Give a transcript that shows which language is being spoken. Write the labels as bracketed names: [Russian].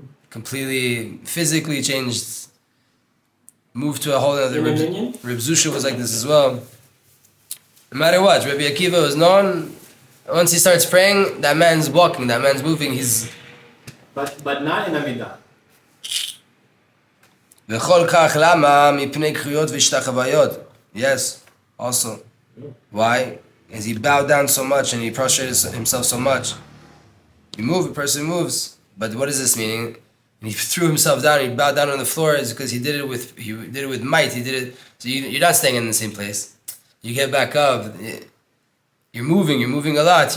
[English] Completely, physically changed, moved to a whole other room. Reb Zusha was like this as well. No matter what, Rabbi Akiva was known, once he starts praying, that man's walking, that man's moving, he's... But not in Amidah. [Hebrew] וכל כך למה מפני קריאות והשתחוויות. [English] Yes, also. Why? As he bowed down so much and he prostrated himself so much. You move, a person moves. But what is this meaning? and he threw himself down, he bowed down on the floor, is because he did it with might. He did it. So you're not staying in the same place. You get back up. You're moving a lot.